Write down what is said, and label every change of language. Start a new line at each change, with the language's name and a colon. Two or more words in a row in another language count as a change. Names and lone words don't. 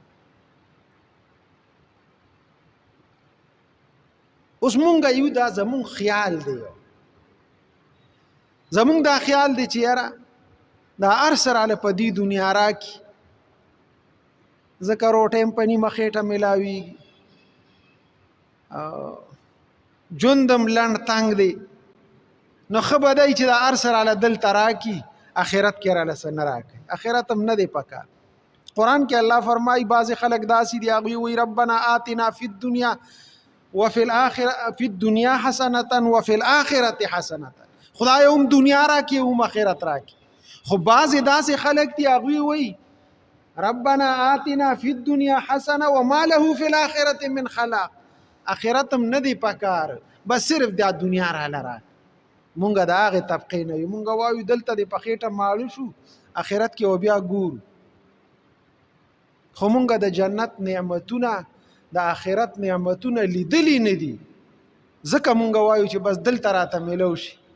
Pashto: اوس مونږ یو دا زمون خیال دی، زمون دا خیال دی چې یاره دا هر سراله په دې دنیا راکي ځکه روټۍ هم په نیمه خېټه میلاویږي، ژوندم لنډ تنګ دی، نو ښه به دی چې دا هر سراله دلته راکي، آخرت کې راله څه نه راکوي، آخرت هم نه دی پکار. قرآن کې الله فرمایي بعضې خلک داسې دي هغوی وایي
Arabic: ربنا آتنا فی الدنیا وفي الآخرة في الدنيا حسنة وفي الآخرة حسنة.
Pashto: خدای هم دنیا راکي هم آخرت راکي. خو بعضې داسې خلک دي هغوی وایي
Arabic: ربنا آتنا فی الدنیا حسنة وما له فی الآخرة من خلاق.
Pashto: آخرت هم نه دی پکار، بس صرف دا دنیا راله راکي. مونږ د هغې طبقې نه یو، مونږ وایو دلته د په خېټه ماړه شو، آخرت کې بیا ګورو. خو مونږ د جنت نعمتونه د آخرت نعمتونه لیدلی نه دي، ځکه مونږ وایو چې بس دلته راته میلو شي.